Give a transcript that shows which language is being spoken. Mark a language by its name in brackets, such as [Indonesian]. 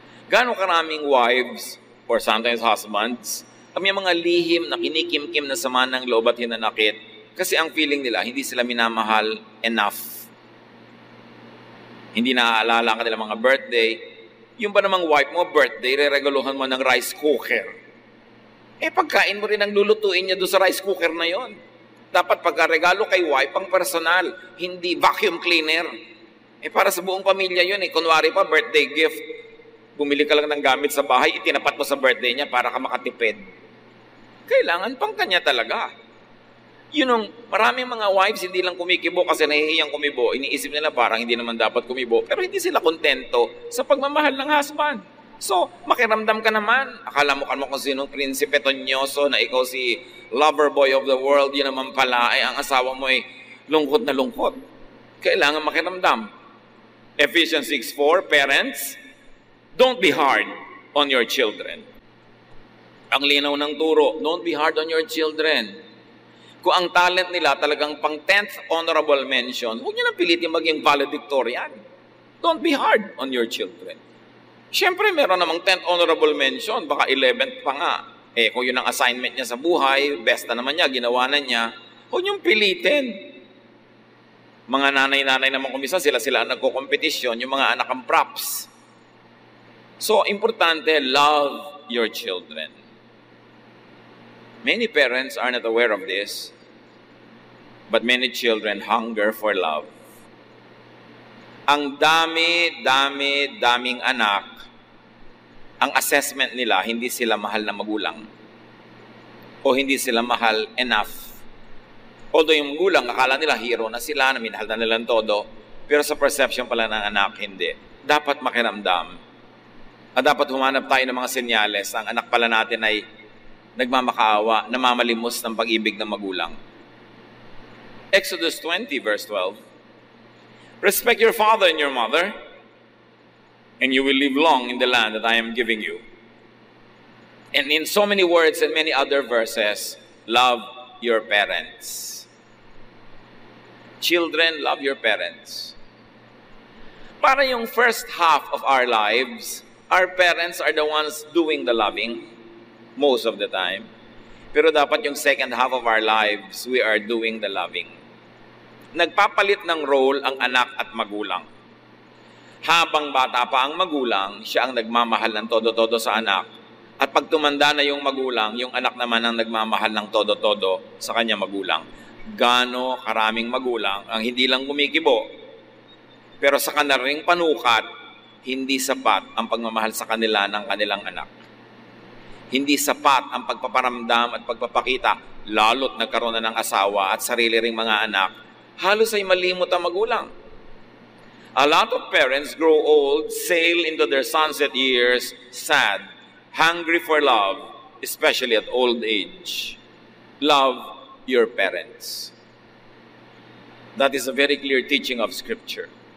[Filipino] Gaano karaming wives or sometimes husbands kami mga lihim na kinikim-kim na sama ng loob at hinanakit kasi ang feeling nila hindi sila minamahal enough. Hindi naaalala ka nila mga birthday. Yung ba namang wife mo birthday, re-regaluhan mo ng rice cooker. Pagkain mo rin ang lulutuin niya doon sa rice cooker na yon. Dapat pagka-regalo kay wife pang personal, hindi vacuum cleaner. Para sa buong pamilya yun Kunwari pa birthday gift. Bumili ka lang ng gamit sa bahay, itinapat mo sa birthday niya para ka makatipid. Kailangan pang kanya talaga. Yun ang maraming mga wives hindi lang kumikibo kasi nahihiyang kumibo. Iniisip nila parang hindi naman dapat kumibo. Pero hindi sila kontento sa pagmamahal ng husband. So, makiramdam ka naman. Akala mo kung sinong prinsipe tonyoso na ikaw si [English] lover boy of the world. [Filipino] Yun naman pala ay ang asawa mo ay lungkot na lungkot. Kailangan makiramdam. [English] Ephesians 6:4, parents, don't be hard on your children. [Filipino] Ang linaw ng turo, [English] don't be hard on your children. [Filipino] Kung ang talent nila talagang pang 10th honorable mention, huwag nyo na pilitin maging valedictorian. [English] Don't be hard on your children. [Filipino] Siyempre, meron namang 10th honorable mention, baka 11th pa nga. Kung yun ang assignment niya sa buhay, best na naman niya, ginawa na niya, huwag niyong pilitin. Mga nanay-nanay naman kumisa, sila ang nagko-competition, yung mga anak ang props. [English] So, importante, love your children. Many parents are not aware of this, but many children hunger for love. [Filipino] Ang daming anak, ang assessment nila, hindi sila mahal na magulang. O hindi sila mahal enough. Although yung magulang, akala nila hero na sila, na minahal na nilang todo, pero sa perception pala ng anak, hindi. Dapat makiramdam. At dapat humanap tayo ng mga senyales. Ang anak pala natin ay nagmamakaawa, namamalimos ng pag-ibig ng magulang. [English] Exodus 20, verse 12. Respect your father and your mother, and you will live long in the land that I am giving you. And in so many words and many other verses, love your parents. Children, love your parents. Para yung first half of our lives, our parents are the ones doing the loving most of the time. [Filipino] Pero dapat yung [English] second half of our lives, we are doing the loving. [Filipino] Nagpapalit ng role ang anak at magulang. Habang bata pa ang magulang, siya ang nagmamahal ng todo-todo sa anak. At pag tumanda na yung magulang, yung anak naman ang nagmamahal ng todo-todo sa kanya magulang. Gaano karaming magulang ang hindi lang gumigibo, pero sa kanilang panukat, hindi sapat ang pagmamahal sa kanila ng kanilang anak. Hindi sapat ang pagpaparamdam at pagpapakita, lalo't nagkaroon na ng asawa at sarili ring mga anak, halos ay malimot ang magulang. [English] A lot of parents grow old, sail into their sunset years, sad, hungry for love, especially at old age. Love your parents. That is a very clear teaching of Scripture.